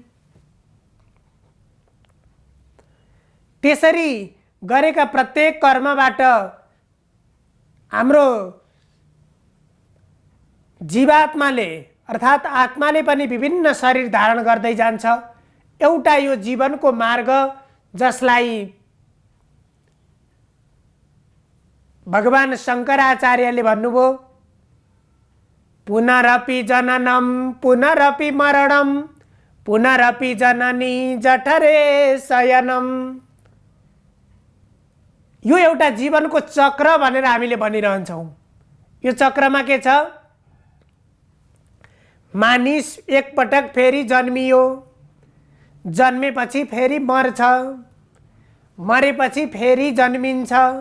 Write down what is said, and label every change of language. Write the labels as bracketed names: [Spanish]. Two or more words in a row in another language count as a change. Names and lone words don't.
[Nepali] त्यसरी गरेका प्रत्येक कर्मबाट हाम्रो जीवात्माले अर्थात् आत्माले पनि विभिन्न शरीर धारण गर्दै जान्छ। एउटा यो जीवनको मार्ग जसलाई भगवान शङ्कराचार्यले भन्नुभयो, [Sanskrit] पुनरपि जननम पुनरपि मरणम पुनरपि जननी जठरे शयनम। [Nepali] यो एउटा जीवनको चक्र भनेर हामीले भनिरहन्छौँ। यो चक्रमा के छ? मानिस एकपटक फेरि जन्मियो, जन्मेपछि फेरि मर्छ, मरेपछि फेरि जन्मिन्छ।